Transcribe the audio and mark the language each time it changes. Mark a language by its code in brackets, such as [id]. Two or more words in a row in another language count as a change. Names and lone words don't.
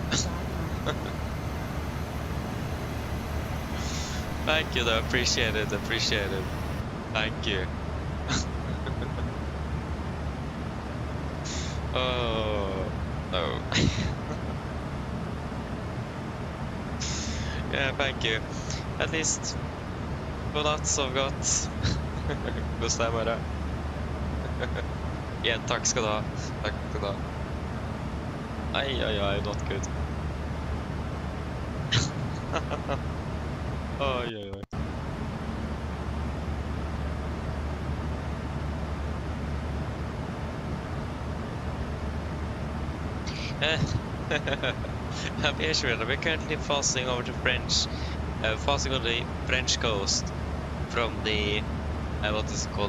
[en] Thank you though, appreciate it. Thank you. Oh, no. Yeah, thank you. At least [no] god natt, sov godt. Kos deg bare. Igjen, takk skal du ha. Takk skal du ha. [en] Ai, not good. Oi. We're currently passing over to passing on the French coast from the what is it called?